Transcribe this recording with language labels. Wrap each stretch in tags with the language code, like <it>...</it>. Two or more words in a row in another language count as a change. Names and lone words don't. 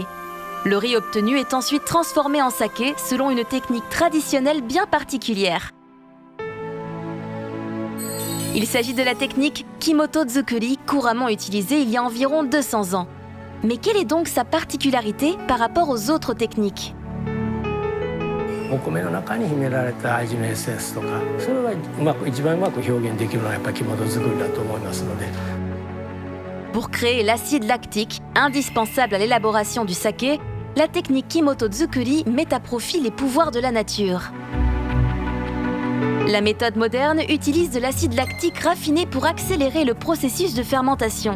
<fr>Le riz obtenu est ensuite transformé en saké selon une technique traditionnelle bien particulière. Il s'agit de la technique Kimoto-zukuri, couramment utilisée il y a environ 200 ans. Mais quelle est donc sa particularité par rapport aux autres techniques ?</fr> <ja>お米の中に秘められた味のエッセンスとか、それは一番うまく表現できるのはやっぱり肝作りだと思いますので。</ja> <fr>Pour créer l'acide lactique, indispensable à l'élaboration du saké, la technique Kimoto-zukuri met à profit les pouvoirs de la nature. La méthode moderne utilise de l'acide lactique raffiné pour accélérer le processus de fermentation.</fr>